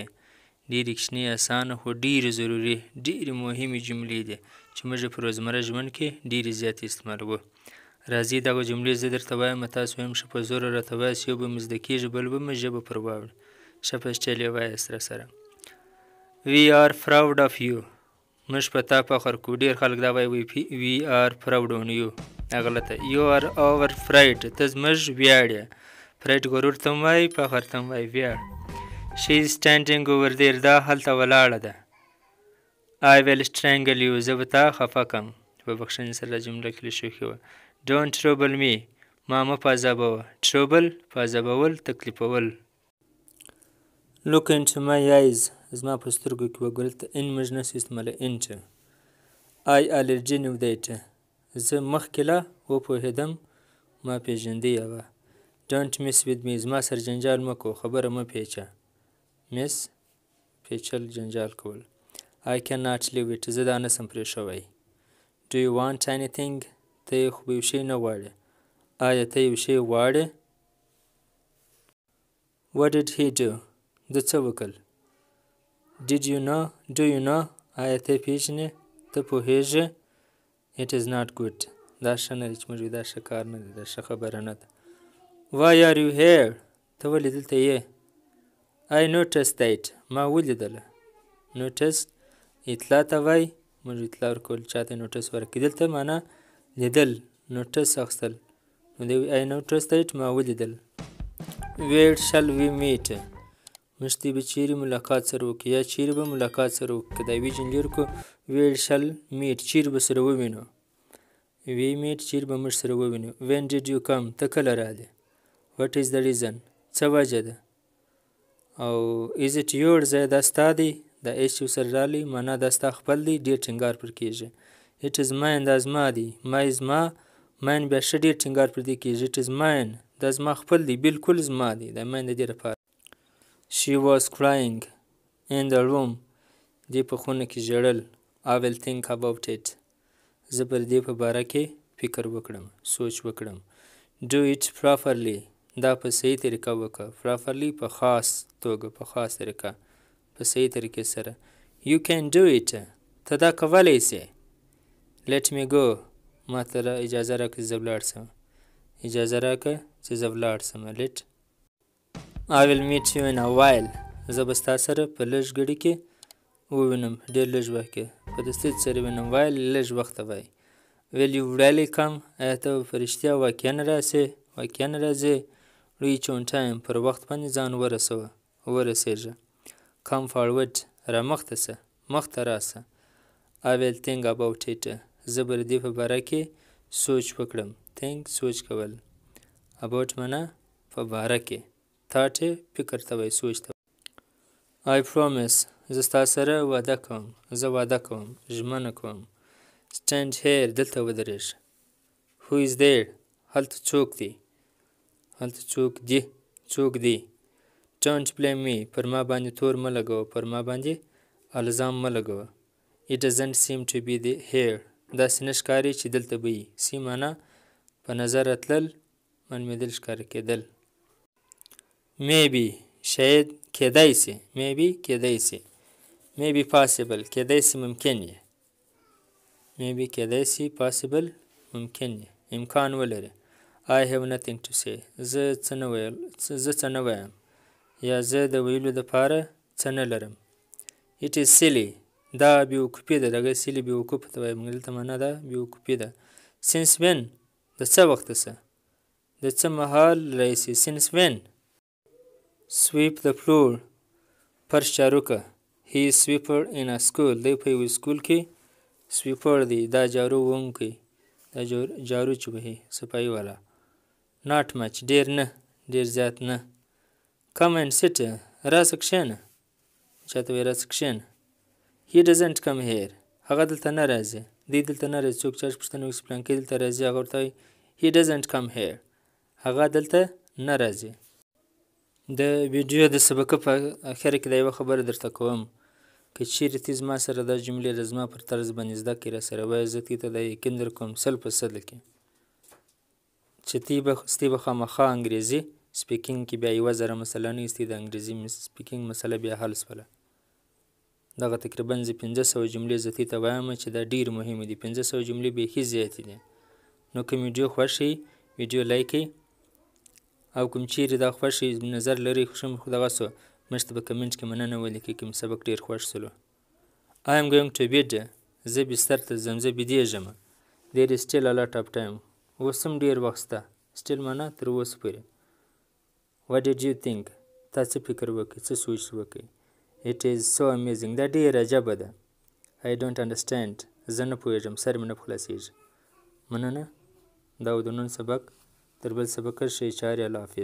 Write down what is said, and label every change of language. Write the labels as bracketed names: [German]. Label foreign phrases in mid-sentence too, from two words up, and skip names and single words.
[Pashto] ډېرې کوچنۍ اسانه خو ډېرې ضروري ډېرې مهمې جملې دي چې موږ په روزمره ژوند کې ډېرې زیاتې استعمالوو. راځئ دغه جملې زه درته وایم، تاسو هم ښه په زوره راته وایاست. یو به مو زده کېږي، بل به مو ژبه پر واوړي. ښه په سټایل یې وایاست راسره. [English] We are proud of you. [Pashto] موږ په تا فخر کوو. ډېر خلک دا وایي [English] We are proud on you. [Pashto] دا غلطه. [English] You are our pride. [Pashto] ته زموږ ویاړ یې. pride غرور ته هم وایي، فخر ته هم وایي، ویاړ. [English] She is standing over there. [Pashto] دا هلته ولاړه ده. [English] I will strangle you. [Pashto] زه به تا خفه کړم. په بخښنې سره دا جمله کلیشوي وه. [English] Don't trouble me. [Pashto] ما مه په عذابوه. Trouble په عذابول، تکلیفول. [English] Look into my eyes. [Pashto] زما په سترګو کې وګوره. ته ان موږ نشو استعماله into. [English] I already knew that. [Pashto] زه مخکې لا وپوهېدم، ما پېژندې هغه. Don't mess with me. زما سره جنجال مه کوه، خبره مه پیچه. Mess پیچل، جنجال کول. [English] I cannot leave it. [Pashto] زه دا نسم پرېښوی. [English] Do you want anything? [Pashto] ته خو به یو شی نه غواړې. آیا ته یو شی غواړې؟ [English] What did he do? [Pashto] ده څه وکړل؟ [English] Did you know? Do you know? [Pashto] آیا ته پېژنې؟ ته پوهېږې؟ [English] It is not good. [Pashto] دا ښه نه دی چې موږ دا ښه کار نه دی، دا ښه خبره نه ده. [English] Why are you here? [Pashto] ته ولې دلته یې؟ [English] I noticed that. [Pashto] ما ولیدله. Noticed اطلاع ته وایي. موږ اطلاع ورکول، چاته نوټس ورکړي. دلته معنا لیدل، نوټس اخیستل. نو دی [English] I noticed that. [Pashto] ما ولیدل. [English] Where shall we meet? [Pashto] موږ ته به چیرې ملاقات سره وکړو، یا چیرې به ملاقات سره وکړو. که دا یوې جملې ورکړو [English] Where shall meet، [Pashto] چیرې به سره ووینو. [English] We meet، [Pashto] چیرې به موږ سره ووینو. [English] When did you come؟ [Pashto] ته کله راغلې. [English] What is the reason؟ [Pashto] څه وجه ده. او [English] is it yours؟ [Pashto] دا ستا دی. دا ایس یو سره راغلی، معنا دا ستا خپل دی، ډېر ټینګار پر کېږي. [English] It is mine. [Pashto] دا زما دی. my زما، mine بیا ښه ډېر ټینګار پر دې کېږي. [English] It is mine. [Pashto] دا زما خپل دی، بالکل زما دی. دا mine د دې لپاره. [English] She was crying in the room. [Pashto] دې په خونه کې ژړل. [English] I will think about it. [Pashto] زه پر دې په باره کې فکر وکړم، سوچ وکړم. Do it properly. دا په صحیح طریقه وکړه. properly په خاص توګه، په خاص طریقه، په صحیح طریقې سره. [English] You can do it. [Pashto] ته دا کولی سې. [English] Let me go. [Pashto] ما ته اجازه راکړه چې زه ولاړ شم. اجازه راکړه چې زه ولاړ شم. Let. [English] I will meet you in a while. [Pashto] زه به ستا سره په لږ ګړي کې ووینم، ډېر لږ وخت کې. په دستي سره وینم. while لږ وخت ته وایي. [English] Will you really come؟ [Pashto] آیا ته به په رښتیا واقعا راسې؟ واقعا راځې؟ [English] Reach on time. [Pashto] پر وخت باندې ځان ورسېږه. [English] Come forward. [Pashto] را مخته شه، مخته راشه. [English] I will think about it. [Pashto] زه به د دې په باره کې سوچ وکړم. think سوچ کول. about معنا په باره کې. thought فکر ته وایي، سوچ ته. [English] I promise. [Pashto] زه ستا سره وعده کوم. زه وعده کوم، ژمنه کوم. [English] Stand here. [Pashto] دلته ودرېږه. [English] Who is there؟ [Pashto] هلته څوک دی؟ هلته څوک دی؟ څوک دی؟ [English] Don't blame me. [Pashto] پر ما باندې تور مه لګوه. پر ما باندې الزام مه لګوه. [English] It doesn't seem to be here. [Pashto] داسې نه ښکاري چې دلته به وي. see معنا په نظر راتلل، معلومېدل، ښکاره کېدل. Maybe شاید، کېدای سي. Maybe کېدای سي. [English] Maybe possible [Pashto] کېدای سي، ممکن یې. Maybe کېدای سي، possible ممکن یې، امکان ولري. [English] I have nothing to say. [Pashto] زه څه نه وایم، یا زه د ویلو دپاره څه نه لرم. [English] It is silly. [Pashto] دا بېوقوفي ده. دغه silly بېوقوفه ته وایي. موږ دلته معنا ده بېوقوفي ده. [English] Since when؟ [Pashto] د څه وخته څه، د څه مهال راهیسې. [English] Since when؟ Sweep the floor. [Pashto] فرش جارو که. [English] He is sweeper in a school. [Pashto] دی په یو سکول کې sweeper دی. دا جارو وهونکی، دا جارو چې وهي، صفایي والا. Not much. ډېر نه، ډېر زیات نه. Come and sit. راشه کښېنه. چاته وایي راشه کښېنه. He doesn't come here. هغه دلته نه راځي. دی دلته نه راځي. څوک چا پوښتنه وکړي چې فلانکی دلته راځي، هغه ورته وایي [English] He doesn't come here. [Pashto] هغه دلته نه راځي. د ویډیو د سبقه په اخر کې دا یوه خبره درته کوم که چیرې تی زما سره دا جملې د زما پر طرز باندې زده کړې راسره وایې زه تی ته دا یقین در کوم 100% کې چې ستی به خامخا انګریزي سپیکینګ کې بیا 1000 مسله نه ستی د انګریزي سپیکینګ مسله بیا حل شوله دغه تقریبا زه 500 جملې زه تی ته وایم چې دا ډېرې مهمې دي 500 جملې بیخي زیاتې دي نو کوم ویډیو خوښ وي ویډیو لایک کړئ او کوم چیرې دا خوښ نظر لري خو دغه سو موږ ته په کمنټ کې مننه ولیکئ کوم سبق ډېر خوښ سلو [English] I am going to bed [Pashto] زه بستر ته ځم زه بېدېږم [English] there is still a lot of time [Pashto] اوس هم ډېر وخت شته still معنا تر اوسه پورې [English] what did you think [Pashto] تا څه فکر وکړ څه سوچ وکړ [English] it is so amazing [Pashto] دا ډېر عجبه ده [English] I don't understand [Pashto] زه نه پوهېږم سر مې نه په خلاصېږي مننه دا و د نن سبق تر بل سبقه ښې چارې الله حافظ